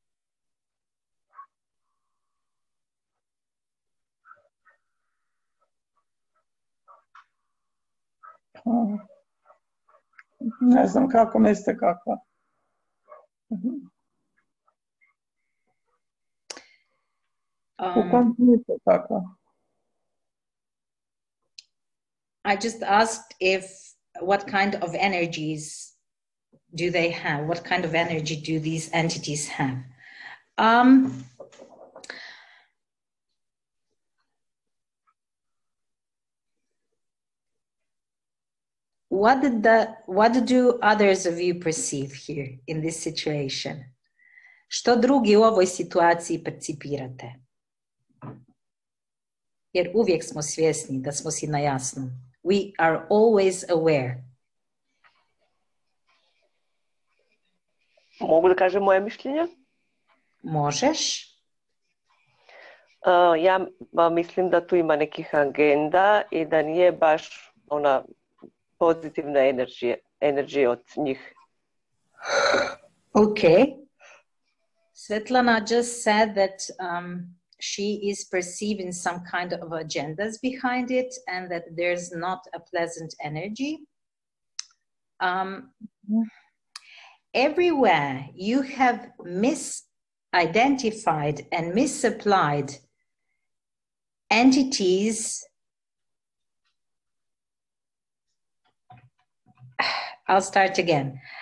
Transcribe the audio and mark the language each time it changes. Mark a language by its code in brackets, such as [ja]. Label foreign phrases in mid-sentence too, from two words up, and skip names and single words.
[hr] Ne znam kako mislite kakva. U kom smislu kakva? [en] I just asked what kind of energies do they have? What kind of energy do these entities have? What do others of you perceive here in this situation? [hr] Što drugi u ovoj situaciji percipirate? Jer uvijek smo svjesni da smo si na jasnom. [en] We are always aware. [hr] Mogu da kažem moje mišljenje? Možeš? Ja mislim da tu ima nekih agenda i da nije baš ona pozitivna energija od njih. [en] Okay. Svetlana just said that she is perceiving some kind of agendas behind it and that there's not a pleasant energy. Everywhere you have misidentified and misapplied entities, I'll start again.